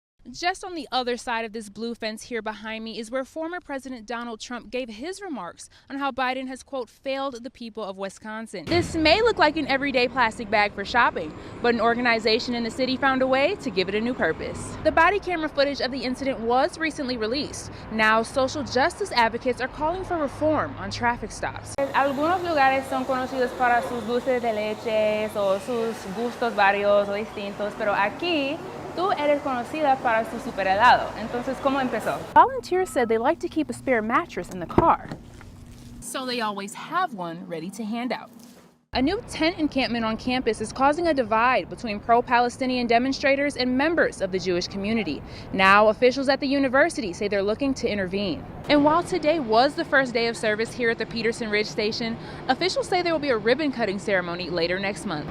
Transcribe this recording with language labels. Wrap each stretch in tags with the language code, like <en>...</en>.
<en>Just on the other side of this blue fence here behind me is where former President Donald Trump gave his remarks on how Biden has, quote, failed the people of Wisconsin. This may look like an everyday plastic bag for shopping, but an organization in the city found a way to give it a new purpose. The body camera footage of the incident was recently released. Now, social justice advocates are calling for reform on traffic stops.</en> <es>Algunos lugares son conocidos para sus dulces de leche o sus gustos varios o distintos, pero aquí tú eres conocida para su super helado. Entonces, ¿cómo empezó?</es> <en>Volunteers said they like to keep a spare mattress in the car, so they always have one ready to hand out. A new tent encampment on campus is causing a divide between pro-Palestinian demonstrators and members of the Jewish community. Now, officials at the university say they're looking to intervene. And while today was the first day of service here at the Peterson Ridge Station, officials say there will be a ribbon-cutting ceremony later next month.</en>